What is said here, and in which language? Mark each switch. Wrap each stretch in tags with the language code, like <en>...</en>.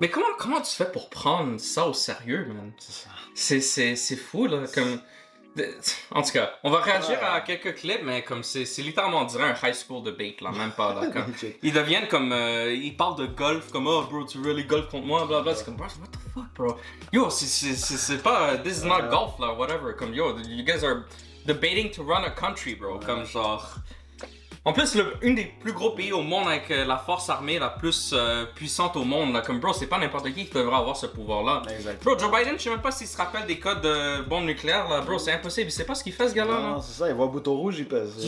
<fr>Mais comment tu fais pour prendre ça au sérieux, man? C'est ça. C'est fou, là. En tout cas, on va réagir à quelques clips, mais comme c'est littéralement, on dirait un high school debate, là, même pas, là. Ils deviennent comme, ils parlent de golf, comme, oh, bro, tu veux les golf contre moi, blablabla. C'est comme,</fr> <en>bro, what the fuck, bro?</en> <fr>Yo, c'est pas,</fr> <en>this is not golf,</en> <fr>là, whatever.</fr> <en>Comme, yo, you guys are debating to run a country, bro.</en> <fr>Comme, genre... En plus, une des plus gros pays au monde avec la force armée la plus puissante au monde, là, comme bro, c'est pas n'importe qui devrait avoir ce pouvoir-là. Exactement. Bro, Joe Biden, je sais même pas s'il se rappelle des codes de bombes nucléaires, là, bro, c'est impossible, il sait pas ce qu'il fait ce gars-là. Non, c'est ça, il voit un bouton rouge, il pèse.</fr>